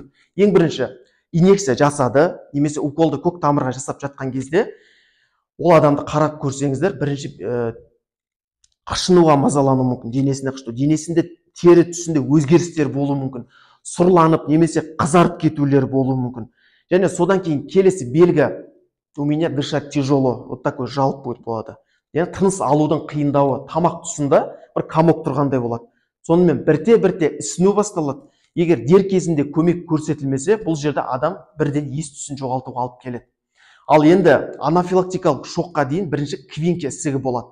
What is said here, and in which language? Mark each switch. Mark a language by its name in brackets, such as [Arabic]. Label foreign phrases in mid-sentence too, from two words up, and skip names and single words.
[Kazakh] Ең бірінші, инъекция жасады, немесе уколды көк тамырға жасап жатқан кезде, ол адамды қарап көрсеңіздер, бірінші қышынуға мазалану мүмкін, денесінде тері түсінде өзгерістер болуы мүмкін, сұрланып немесе қызарып кетулер болуы мүмкін. Және содан кейін келесі белгі, [Russian] у меня дышать тяжело, вот такой жалоб болады. [Kazakh] Яғни тыныс алудың қиындауы, тамақ тұсында бір комок тұрғандай болады. Сонымен бірте-бірте ісіну басталады. Егер дер кезінде көмек көрсетілмесе, бұл жерде адам бірден ес-түсін жоғалтуға алып келеді. Ал енді анафилактикалық шокқа дейін бірінші квинке ісігі болады.